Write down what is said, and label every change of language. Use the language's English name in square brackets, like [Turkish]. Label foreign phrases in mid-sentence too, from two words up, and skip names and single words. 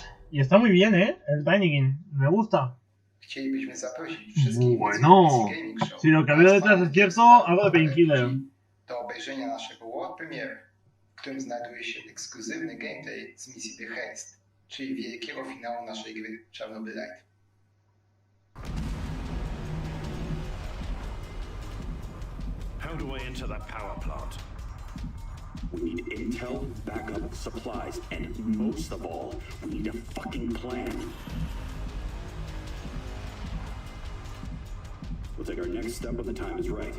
[Spanish] Y está muy bien, ¿eh? El Tinykin. Me gusta. Bueno. Si lo que veo detrás es cierto, algo de Painkiller. [Polish] do obejrzenia naszego [English] world premiere, [Polish] w którym znajduje się ekskluzywny gameplay z misji The Haste, czyli wielkiego finału naszej gry Czarnobylite. [English] How do I enter that power plant? We need intel, backup, supplies, and most of all, we need a fucking plan. We'll take our next step when the time is right.